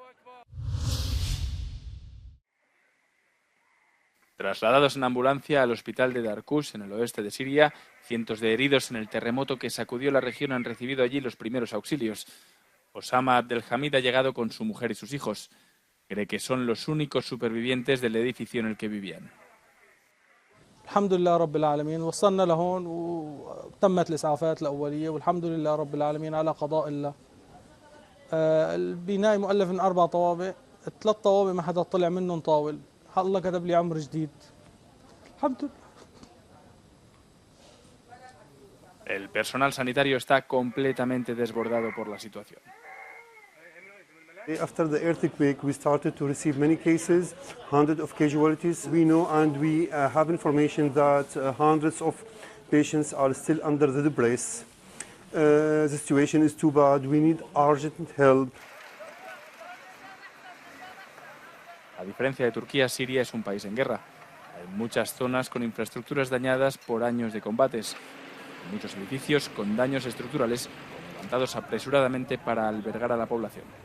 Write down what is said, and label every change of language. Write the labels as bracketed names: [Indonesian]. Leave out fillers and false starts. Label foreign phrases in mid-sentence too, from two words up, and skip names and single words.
[Spanish] Trasladados en ambulancia al hospital de Darkush, en el oeste de Siria, cientos de heridos en el terremoto que sacudió la región han recibido allí los primeros auxilios. Osama Abdelhamid ha llegado con su mujer y sus hijos. Cree que son los únicos supervivientes del edificio en el que vivían. [Arabic] الحمد لله رب العالمين وصلنا لهون وتمت الإسعافات الأولية والحمد لله رب العالمين على قضاء الله. البناء مؤلف من 4 طوابق، 3 طوابق ما حدا طلع منهم طاول. الله كتب لي عمر جديد. الحمد لله. [Spanish] El personal sanitario está completamente desbordado por la situación. [English] After the earthquake, we started to receive many cases, hundreds of casualties. We know and we have information that hundreds of patients are still under the debris. The situation is too bad. We need urgent help. [Spanish] A diferencia de Turquía, Siria es un país en guerra. Hay muchas zonas con infraestructuras dañadas por años de combates. Hay muchos edificios con daños estructurales levantados apresuradamente para albergar a la población.